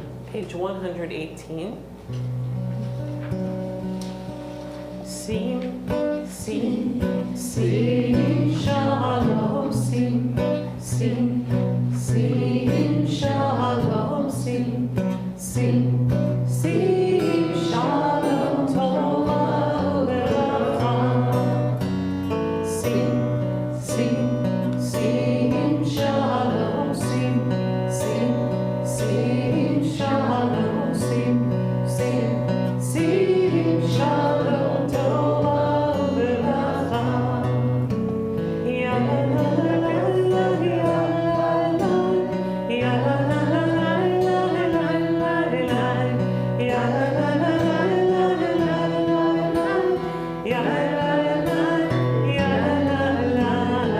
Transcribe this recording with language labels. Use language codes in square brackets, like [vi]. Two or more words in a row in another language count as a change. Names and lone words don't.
[en] Page 118. Sing, sing, sing, shalom, sing, sing, sing, shalom, sing, sing, sing, shalom, [he] טובה וברכה. [en] Sing, sing, sing, shalom, sing, sing, sing, shalom, sing, sing, sing, [he] שלום, טובה וברכה. Ya la la la la la, ya la la, ya la la la la la la la la, ya la la la la la la la la, ya la la la, ya la la la.